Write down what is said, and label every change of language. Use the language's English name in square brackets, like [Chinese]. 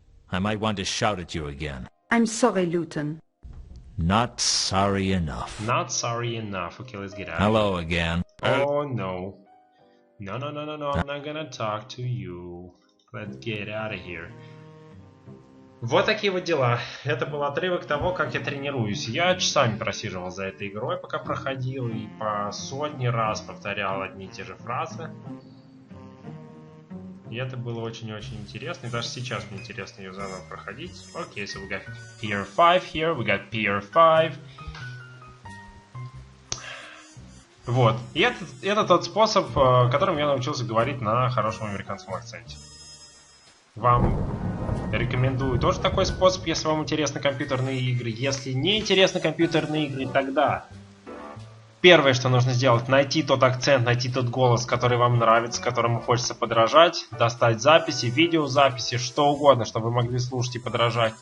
[English] I might want to shout at you again. I'm sorry, Luton. Not sorry enough. Okay, let's get out. Hello again. Oh, no. No, I'm not gonna talk to you. Let's get out of here. [Russian] Вот такие вот дела. Это был отрывок того, как я тренируюсь. Я часами просиживал за этой игрой, пока проходил, и по сотни раз повторял одни и те же фразы. И это было очень-очень интересно. И даже сейчас мне интересно ее заново проходить. [English] Окей, so we got Pier 5 here, we got Pier 5. [Russian] Вот. И это тот способ, которым я научился говорить на хорошем американском акценте. Вам рекомендую тоже такой способ, если вам интересны компьютерные игры. Если не интересны компьютерные игры, тогда первое, что нужно сделать, найти тот акцент, найти тот голос, который вам нравится, которому хочется подражать, достать записи, видеозаписи, что угодно, чтобы вы могли слушать и подражать.